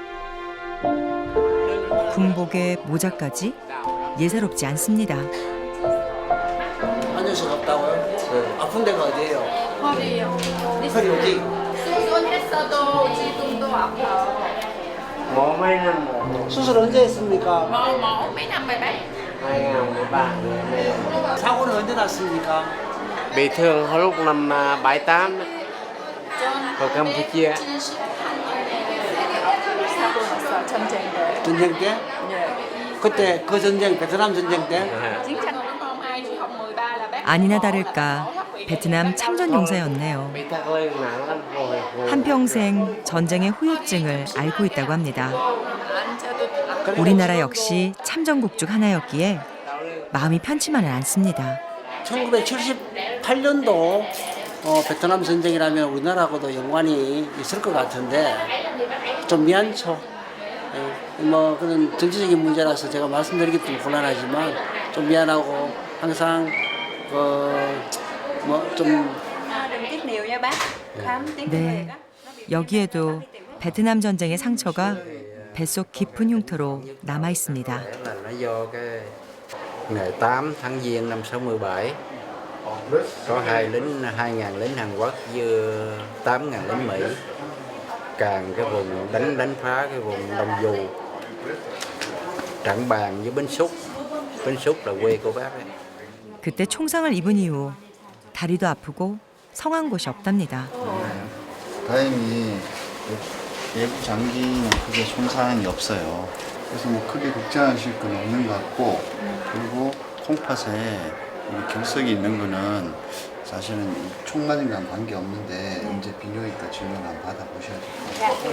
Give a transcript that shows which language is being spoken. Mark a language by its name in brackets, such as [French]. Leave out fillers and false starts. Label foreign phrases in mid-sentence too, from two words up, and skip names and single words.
[Korean] 군복에 모자까지 예사롭지 않습니다. 앉을 수가 없다고요? 네. 아픈 데가 어디예요? 허리요. 허리 어디? 수술했어도 지금도 아파요. 수술 언제 했습니까? [Vietnamese] mấy năm rồi đấy. [Korean] 2013. 사고는 언제 났습니까? [Vietnamese] Bị thương hồi lúc năm 78 ở Campuchia. [Korean] 사고 났어 전쟁 때. 전쟁 때? 그때 그 전쟁, 베트남 전쟁 때? [Vietnamese] chiến tranh năm 2013 là bác [Korean] 아니나 다를까 베트남 참전 용사였네요. [Vietnamese] Bị thắt lưng nặng lắm rồi. [Korean] 한평생 전쟁의 후유증을 앓고 있다고 합니다. 우리나라 역시 참전국 중 하나였기에 마음이 편치만은 않습니다. 1978년도 베트남 전쟁이라면 우리나라하고도 연관이 있을 것 같은데 좀 미안죠. 뭐 그런 정치적인 문제라서 제가 말씀드리기 좀 곤란하지만 좀 미안하고 항상 뭐좀 네, 여기에도 베트남 전쟁의 상처가 뱃속 깊은 흉터로 남아 있습니다. [Vietnamese] Là nó do cái ngày 8 tháng Giêng năm 67 có 2.000 lính Hàn Quốc với 8.000 lính Mỹ càn cái vùng đánh phá cái vùng Đông Du, Trảng Bàng với Bến Xúc. Bến Xúc là quê của bác ấy. [Korean] 그때 총상을 입은 이후 다리도 아프고 성한 곳이 없답니다. 다행히 외부 장기는 크게 손상이 없어요. 그래서 뭐 크게 걱정하실 건 없는 것 같고, 그리고 콩팥에 결석이 있는 거는 사실은 총 맞은 거랑 관계 없는데 이제 비뇨기과 진료를 한번 받아보셔야 돼요.